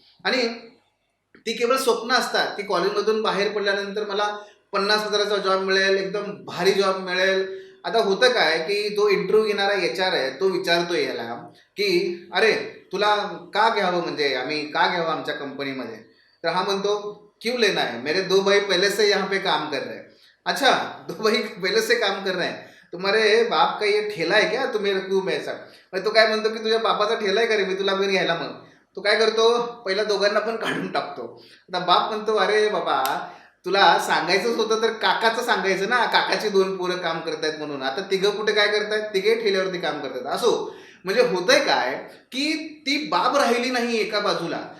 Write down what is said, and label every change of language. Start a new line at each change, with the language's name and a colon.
Marathi: आणि ती केवळ स्वप्न असतात की कॉलेजमधून बाहेर पडल्यानंतर मला 50,000चा जॉब मिळेल, एकदम भारी जॉब मिळेल. आता होतं काय की तो इंटरव्ह्यू घेणारा HR आहे, तो विचारतो याला की अरे तुला का घ्यावं, म्हणजे आम्ही का घ्यावं आमच्या कंपनीमध्ये. तर हा म्हणतो
Hindi: क्यों लेना है, मेरे 2 भाई पहले से यहाँ पे काम कर रहे हैं. अच्छा, 2 भाई पहले से काम कर रहे हैं, तुम्हारे बाप का ये ठेला है क्या, तुम्हें क्यों मैं ऐसा.
Marathi: तो काय म्हणतो की तुझ्या बापाचा ठेला आहे का रे, मी तुला घरी घ्यायला. मग तो काय करतो, पहिला दोघांना पण काढून टाकतो. आता बाप म्हणतो अरे बाबा तुला सांगायचंच होतं तर काकाचं सांगायचं ना, काकाची 2 पोरं काम करतायत म्हणून. आता तिघं कुठे काय करतायत, तिघे ठेल्यावरती काम करतात. असो, म्हणजे होतंय काय की ती बाब राहिली नाही एका बाजूला.